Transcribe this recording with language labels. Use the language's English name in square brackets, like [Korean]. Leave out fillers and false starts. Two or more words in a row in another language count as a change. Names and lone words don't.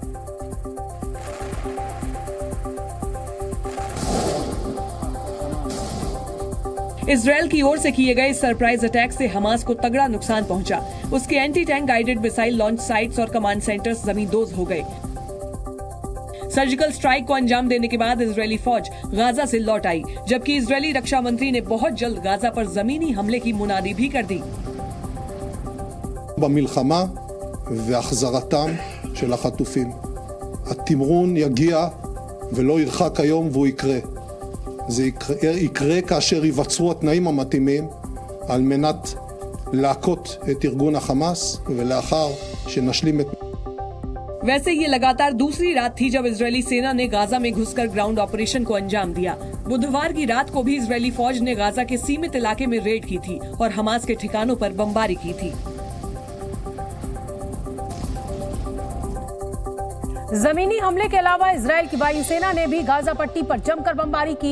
[Hindi] इजरायल की ओर से किए गए [English] surprise attack [Hindi] से हमास को तगड़ा नुकसान पहुंचा। उसके [English] anti tank guided missile launch sites [Hindi] और [English] command centers [Hindi] जमींदोज हो गए। [English] surgical strike [Hindi] को अंजाम देने के बाद इजरायली फौज गाजा से लौट आई, जबकि इजरायली रक्षा मंत्री ने बहुत जल्द गाजा पर जमीनी हमले की मुनादी भी कर दी। [Hebrew] במלחמה והחזרתם של החטופים. התמרון יגיע ולא ירחק היום והוא יקרה. זה יקרה כאשר ייווצרו התנאים המתאימים על מנת להכות את ארגון החמאס ולאחר שנשלים את... [Hindi] वैसे ये लगातार दूसरी रात थी जब इजरायली सेना ने गाजा में घुसकर [English] ground operation [Hindi] को अंजाम दिया। बुधवार की रात को भी इजरायली फौज ने गाजा के सीमित इलाके में रेड की थी और हमास के ठिकानों पर बमबारी की थी। जमीनी हमले के अलावा इजरायल की वायुसेना ने भी गाजा पट्टी पर जमकर बमबारी की।